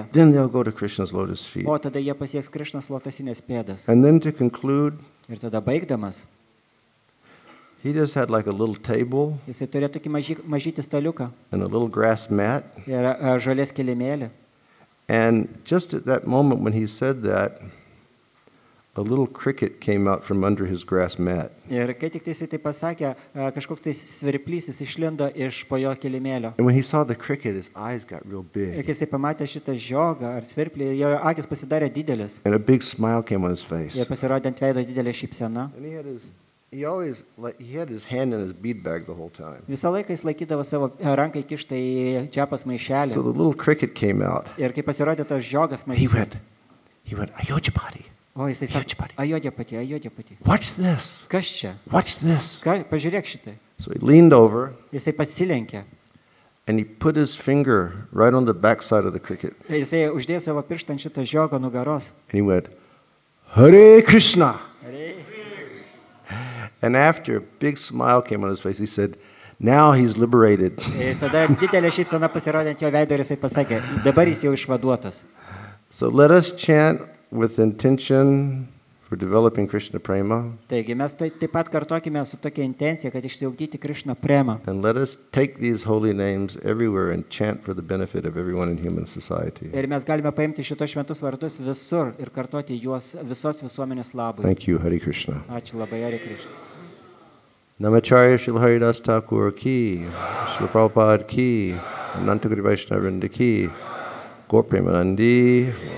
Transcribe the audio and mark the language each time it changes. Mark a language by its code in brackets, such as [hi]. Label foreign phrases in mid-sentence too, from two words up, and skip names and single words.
[en] then they'll go to Krishna's lotus feet. [lt] o tada jie pasieks Krišnos lotasinės pėdas. [en] And then to conclude, [lt] Ir tada baigdamas, [en] he just had like a little table [lt] jisai turėjo tokį mažytį staliuką [en] and a little grass mat. [lt] ir žolės kilimėlį. [en] And just at that moment when he said that, a little cricket came out from under his grass mat. [lt] Ir kai tik tai jisai tai pasakė, kažkoks tai svirplys jis išlindo iš po jo kilimėlio. [en] And when he saw the cricket, his eyes got real [lt] Ir [en] big. [lt] kai jisai pamatė šitą žiogą ar svirplį, jo akis pasidarė didelis. [en] And a big smile came on his face. [lt] Ir pasirodė ant veido didelė šypsena. [en] And he had his hand in his bead bag the whole time. [lt] Visą laiką jis laikydavo savo ranką įkištą į čiapas maišelį. [en] So the little cricket came out. [lt] Ir kai pasirodė tas žiogas [en] He [lt] maišelis, [en] went, Ayojapati, [lt] o jisai sako, ajodė pati. [en] watch this, [lt] Kas čia? [en] watch this. [lt] Pažiūrėk šitai. [en] So he leaned over [lt] Jisai pasilenkė. [en] and he put his finger right on the backside of the cricket. [lt] Jisai uždėjo savo pirštą ant šitą žiogą nugaros. [en] And he went, [sa] Hare Krishna. [en] And after a big smile came on his face, he said, now he's liberated. [lt] Ir tada didelė šypsena pasirodė ant jo veido ir jisai pasakė, dabar jis jau išvaduotas. [en] So let us chant with intention for developing Krishna prema, [lt] Taigi mes taip pat kartokime su tokia intencija, kad išsiugdyti Krišną premą. [en] and let us take these holy names everywhere and chant for the benefit of everyone in human society. [lt] Ir mes galime paimti šitos šventus vardus visur ir kartoti juos visos visuomenės labui. [en] Thank you, [sa] Hare Krishna. [lt] Ačiū labai, [sa] Hare Krishna. Namacharya Srila Haridas Thakur ki, Srila Prabhupada ki, Anantagiri Vaishnavrinda ki, Gaur Premanandi.